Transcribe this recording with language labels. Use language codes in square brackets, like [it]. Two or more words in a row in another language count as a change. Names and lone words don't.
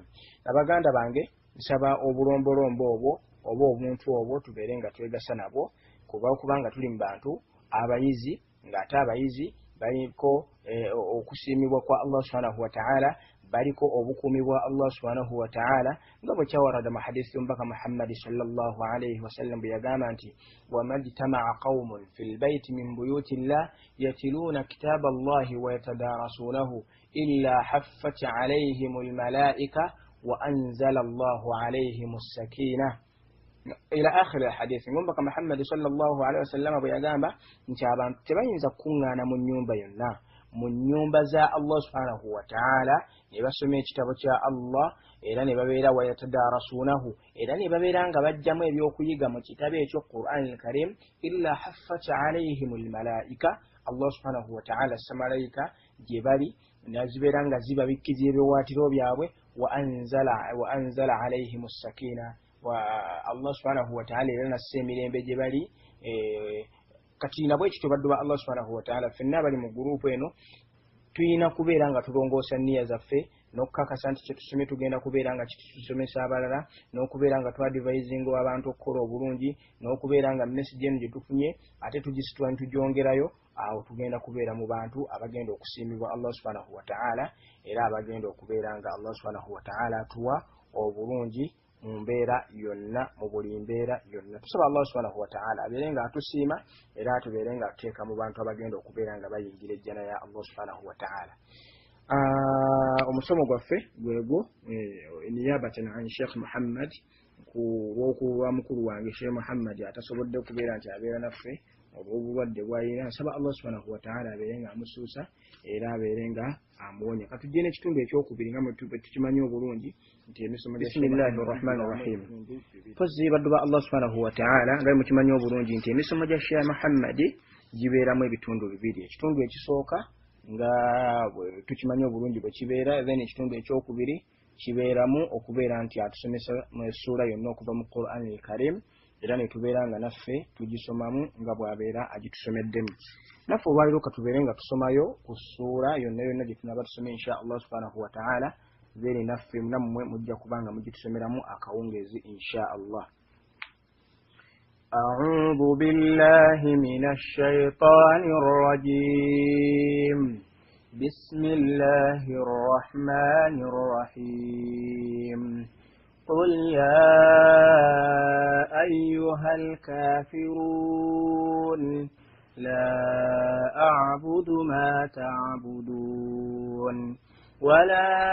[lg] Abaganda bange nsaba obulombolombo obwo oba obuntu obwo tubeere nga twegasa nabwo kubanga tuli mu bantu abayizi ng'ate abayizi baliko okusiimibwa kwa Allah [ar] سبحانه وتعالى [lg] baliko obukuumi bwa Allah [ar] سبحانه وتعالى [lg] nga bwe kyawarada mu hadiisi y'omubaka Muhammad [ar] صلى الله عليه وسلم [lg] bwe yagamba nti [ar] وما اجتمع قوم في بيت من بيوت الله يتلون كتاب الله ويتدارسونه إلا حفت عليهم الملائكة وأنزل الله عليهم السكينة إلى آخر الحديث. [lg] Ngomba Muhammad [ar] صلى الله عليه وسلم [lg] bwe yagamba nti abantu tebayinza kuŋŋaana mu nnyumba yonna mu nnyumba za Allah [ar] سبحانه وتعالى [lg] ne basoma ekitabo kya Allah era ne babeera wayatadarasuunahu era ne babeera nga bajjamu ebyokuyiga mu kitabo ekyo Qur'an al-Karim [ar] إلا حفت عليهم الملائكة [lg] Allah [ar] سبحانه وتعالى [lg] samalayika gye bali nazibeera nga zibabikkiza ebiwaatiro byabwe [ar] وأنزل عليهم السكينة [lg] wa Allah [ar] سبحانه وتعالى [lg] era nasse emirembe gye bali kati nabwe ekityo baddu ba Allah [ar] سبحانه وتعالى [lg] ffenna bali mu gurupu eno tuyina kubeera nga tulongoosa nniya zaffe n'okukakasa nti kyetusomye tugenda kubeera nga kitusomesa abalala n'okubeera nga twadivaizinga abantu okukola obulungi n'okubeera nga message eno gye tufunye ate tugisitula nitugyongerayo awo tugenda kubeera mu bantu abagenda okusiimibwa Allah [ar] سبحانه وتعالى [lg] era abagenda okubeera nga Allah [ar] سبحانه وتعالى [lg] atuwa obulungi mu mbeera yonna mu buli mbeera yonna. Tusaba Allah [ar] سبحانه وتعالى [lg] abeere nga atusiima era atubeere nga atuteeka mu bantu abagenda okubeera nga bayingira ejjana ya Allah [ar] سبحانه وتعالى. [lg] Omusomo gwaffe gwegwo [ar] نيابة عن [lg] Sheikh Muhammad ku lw'okuba mukulu wange Sheikh Muhammad atasobodde kubeera nti abeera naffe olw'obulwadde bw'alina. Nsaba Allah [ar] سبحانه وتعالى [lg] abeere nga amusuusa era abeere nga amuwonya. Katujje n'ekitundu ekyokubiri nga tukimanyi obulungi nti emisomo gya [ar] بسم الله الرحمن الرحيم. [lg] Pozzi baddu ba Allah [ar] سبحانه وتعالى [lg] nga mukimanyi obulungi nti emisomo gya Sheikh Muhammad gibeeramu ebitundu bibiri. Ekitundu ekisooka nga tukimanyi obulungi bwe kibeera then ekitundu ekyokubiri kibeeramu okubeera nti atusomesa mu ssuula yonna okuva mu Qur'an al-Karim era ne tubeera nga naffe tugisomamu nga bw'abeera agitusomeddemu. Naffe olwaliro katubeere nga tusomayo ku ssuula yonna gye tunaaba tusome [ar] إن شاء الله سبحانه وتعالى [lg] then naffe nammwe mujja kubanga mugitusomeramu akawungeezi [ar] إن شاء الله. أعوذ بالله من الشيطان الرجيم بسم الله الرحمن الرحيم قل يا أيها الكافرون لا أعبد ما تعبدون ولا